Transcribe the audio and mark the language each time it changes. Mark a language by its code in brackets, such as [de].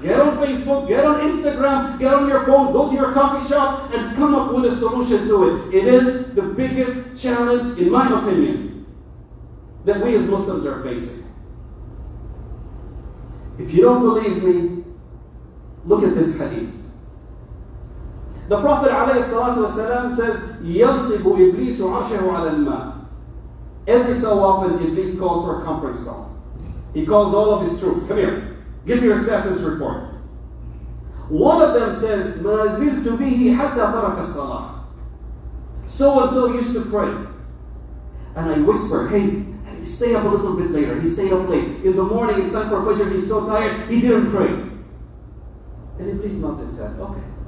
[en] Get on Facebook, get on Instagram, get on your phone, go to your coffee shop, and come up with a solution to it. It is the biggest challenge, in my opinion, that we as Muslims are facing. If you don't believe me, look at this hadith. The Prophet ﷺ says, [ar] يَنْصِبُ إِبْلِيسُ عَرْشَهُ عَلَى الْمَاءِ. [en] Every so often, Iblis calls for a conference call. He calls all of his troops. Come here. Give me your status report. One of them says, [ar] مَا زِلْتُ بِهِ حَتَّى تَرَكَ الصَّلَاةِ. [en] So-and-so used to pray. And I whisper, hey, stay up a little bit later. He stayed up late. In the morning, it's time for Fajr. He's so tired, he didn't pray. And Iblis nods his head. Okay.